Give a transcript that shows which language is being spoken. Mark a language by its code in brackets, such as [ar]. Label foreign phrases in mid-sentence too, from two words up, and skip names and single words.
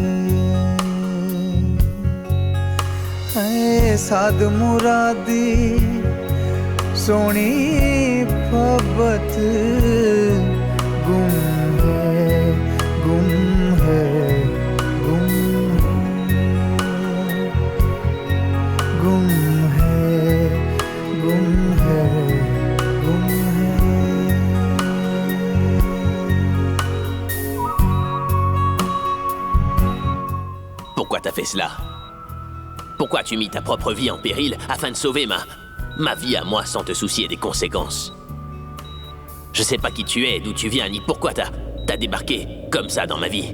[fr] साद मुरादी सोनी फबत गुम है गुम है गुम गुम है गुम है गुम है Pourquoi t'as fait cela? Pourquoi tu mis ta propre vie en péril afin de sauver ma vie à moi sans te soucier des conséquences? Je sais pas qui tu es, d'où tu viens, ni pourquoi t'as débarqué comme ça dans ma vie.